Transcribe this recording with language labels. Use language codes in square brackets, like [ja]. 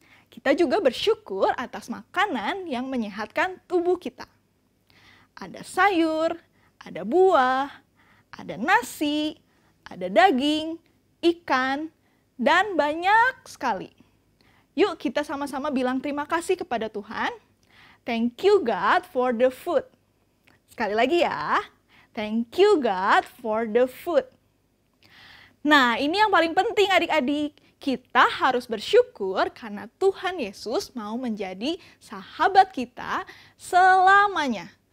[id] Kita juga bersyukur atas makanan yang menyehatkan tubuh kita. Ada sayur, ada buah, ada nasi, ada daging, ikan, dan banyak sekali. Yuk kita sama-sama bilang terima kasih kepada Tuhan. [en] Thank you God for the food. [id] Sekali lagi ya. [en] Thank you God for the food. [id] Nah, ini yang paling penting adik-adik. Kita harus bersyukur karena Tuhan Yesus mau menjadi sahabat kita selamanya.